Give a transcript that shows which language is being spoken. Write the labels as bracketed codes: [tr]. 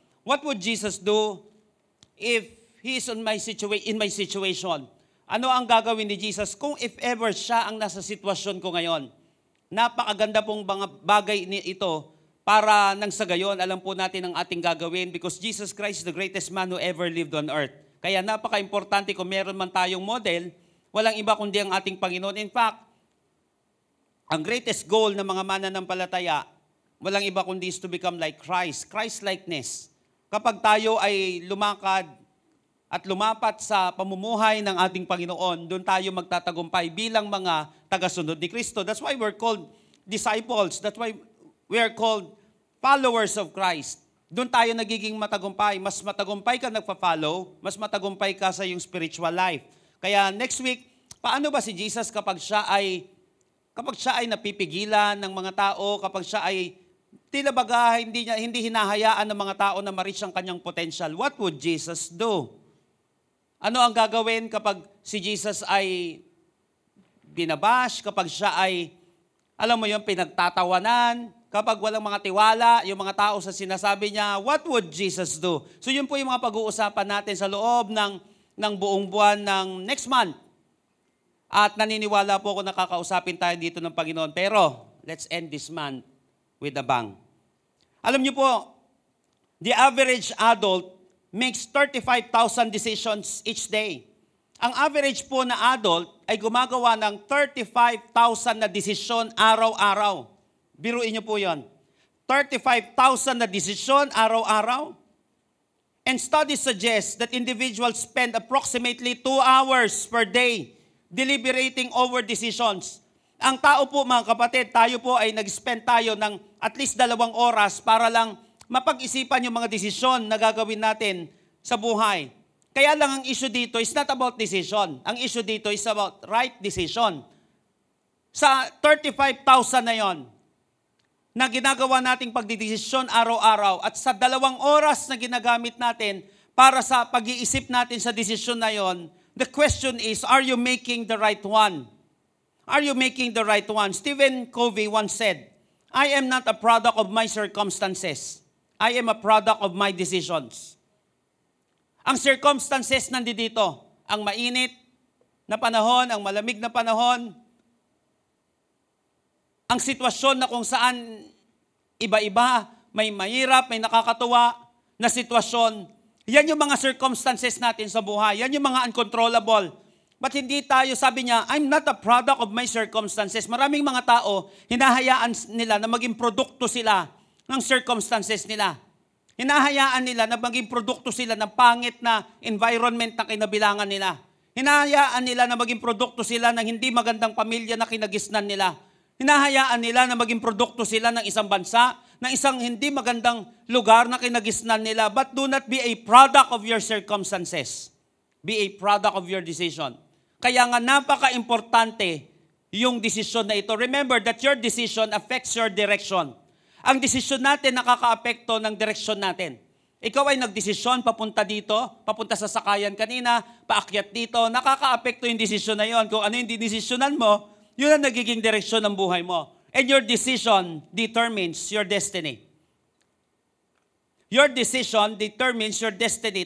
[en] What would Jesus do if He is in my situation? [tl] Ano ang gagawin ni Jesus kung [en] if ever [tl] siya ang nasa sitwasyon ko ngayon? Napakaganda pong mga bagay ito para nang sa gayon, alam po natin ang ating gagawin [en] because Jesus Christ is the greatest man who ever lived on earth. [tl] Kaya napaka-importante kung meron man tayong model, walang iba kundi ang ating Panginoon. In fact, ang greatest goal ng mga mananampalataya, walang iba kundi [en] is to become like Christ, Christ-likeness. [tl] Kapag tayo ay lumakad at lumapat sa pamumuhay ng ating Panginoon, doon tayo magtatagumpay bilang mga tagasunod ni Kristo. [en] That's why we're called disciples. That's why we are called followers of Christ. [tl] Doon tayo nagiging matagumpay. Mas matagumpay ka nagpa-follow, mas matagumpay ka sa iyong spiritual life. Kaya next week, paano ba si Jesus kapag siya ay napipigilan ng mga tao, kapag siya ay tila baga, hindi hinahayaan ng mga tao na ma-reach ang kanyang potential. [en] What would Jesus do? [tl] Ano ang gagawin kapag si Jesus ay binabash, kapag siya ay, alam mo yun, pinagtatawanan, kapag walang mga tiwala, yung mga tao sa sinasabi niya, [en] what would Jesus do? [tl] So yun po yung mga pag-uusapan natin sa loob ng buong buwan ng next month. At naniniwala po ako nakakausapin tayo dito ng Panginoon. [en] Pero, let's end this month with a bang. [tl] Alam niyo po, [en] the average adult makes 35,000 decisions each day. [tl] Ang average po na adult ay gumagawa ng 35,000 na desisyon araw-araw. Biruin niyo po yon. 35,000 na desisyon araw-araw. [en] And studies suggest that individuals spend approximately 2 hours per day deliberating over decisions. [tl] Ang tao po mga kapatid, tayo po ay nag-spend tayo ng at least 2 oras para lang mapag-isipan yung mga desisyon na gagawin natin sa buhay. Kaya lang ang issue dito [en] is not about decision. [tl] Ang issue dito [en] is about right decision. [tl] Sa 35,000 na yon na ginagawa nating pagdidesisyon araw-araw at sa 2 oras na ginagamit natin para sa pag-iisip natin sa desisyon na yon, [en] the question is, are you making the right one? Are you making the right one? Stephen Covey once said, I am not a product of my circumstances. I am a product of my decisions. [tl] Ang circumstances nandito, ang mainit na panahon, ang malamig na panahon, ang sitwasyon na kung saan iba-iba, may mahirap, may nakakatuwa na sitwasyon. Yan yung mga circumstances natin sa buhay. Yan yung mga uncontrollable. [en] But [tl] hindi tayo, sabi niya, [en] I'm not a product of my circumstances. [tl] Maraming mga tao, hinahayaan nila na maging produkto sila ng circumstances nila. Hinahayaan nila na maging produkto sila ng pangit na environment na kinabilangan nila. Hinahayaan nila na maging produkto sila ng hindi magandang pamilya na kinagisnan nila. Hinahayaan nila na maging produkto sila ng isang bansa, ng isang hindi magandang lugar na kinagisnan nila. [en] But do not be a product of your circumstances. Be a product of your decision. [tl] Kaya nga napaka-importante yung desisyon na ito. [en] Remember that your decision affects your direction. [tl] Ang desisyon natin nakaka-apekto ng direksyon natin. Ikaw ay nagdesisyon, papunta dito, papunta sa sakayan kanina, paakyat dito, nakaka-apekto yung desisyon na yon. Kung ano yung dinesisyonan mo, yun ang nagiging direksyon ng buhay mo. [en] And your decision determines your destiny. Your decision determines your destiny.